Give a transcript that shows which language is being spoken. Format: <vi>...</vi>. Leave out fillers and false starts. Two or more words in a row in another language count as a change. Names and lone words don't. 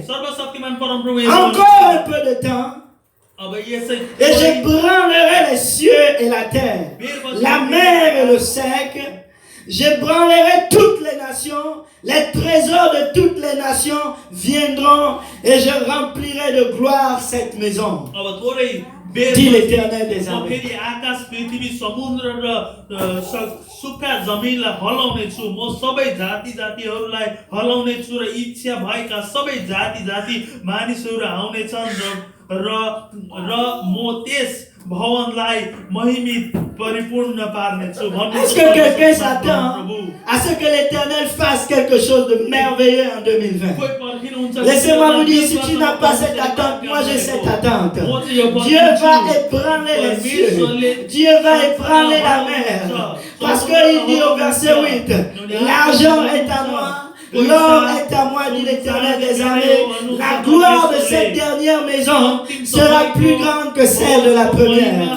<fr>Encore un peu de temps et je branlerai les cieux et la terre, la mer et le sec. Je branlerai toutes les nations, les trésors de toutes les nations viendront et je remplirai de gloire cette maison. Dit l'Éternel des armées.</fr> <ne>आकाश पृथ्वी समुद्र र सुक्खा जमिनलाई हलाउने छु म सबै जाति जातिहरूलाई हलाउने छु र इच्छा भएका सबै जाति जाति मानिसहरू आउने छन् र म त्यस भवनलाई महिमित परिपूर्ण पार्नेछु भन्नु</ne> <fr>Est-ce que quelqu'un s'attend à ce que l'Éternel fasse quelque chose de merveilleux en 2020?</fr> <ne>कोही पर्खिनुहुन्छ</ne> <fr>Laissez-moi vous dire, si tu n'as pas cette attente, moi j'ai cette attente. Dieu va ébranler les cieux. Dieu va ébranler la mer. Parce qu'il dit au verset 8, l'argent est à moi. L'or est à moi, dit l'Éternel des armées. La gloire de cette dernière maison sera plus grande que celle de la première.</fr>